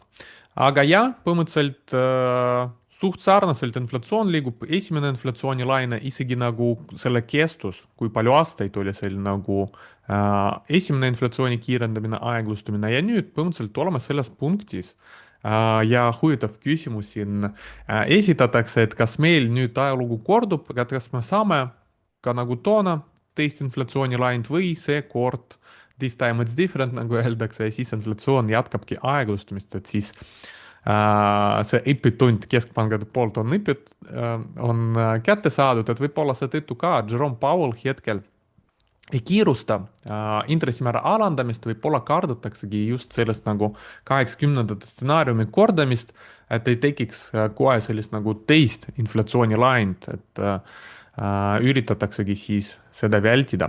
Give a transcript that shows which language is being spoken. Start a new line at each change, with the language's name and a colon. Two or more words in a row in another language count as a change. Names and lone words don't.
Estonian: Aga jah, põhimõtteliselt suht sarnaselt inflatsioon liigub, esimene inflatsioonilaine isegi nagu selle kestus, kui palju aastaid oli seal nagu esimene inflatsiooni kiirendamine, aeglustumine ja nüüd põhimõtteliselt oleme selles punktis. Ja huvitav küsimus siin esitatakse, et kas meil nüüd ajalugu kordub, aga kas me saame ka nagu toona teist inflatsioonilaint või seekord
English: this time it's different,
Estonian: nagu öeldakse, ja siis inflatsioon jätkabki aeglustumist, et siis see õpitund keskpankade poolt on kätte saadud, et võib-olla seetõttu ka Jerome Powell hetkel ei kiirusta intressimäära alandamist, võib-olla kardetaksegi just sellest nagu 80-ndate stsenaariumi kordamist, et ei tekiks kohe sellist nagu teist inflatsioonilaint, et üritataksegi siis seda vältida.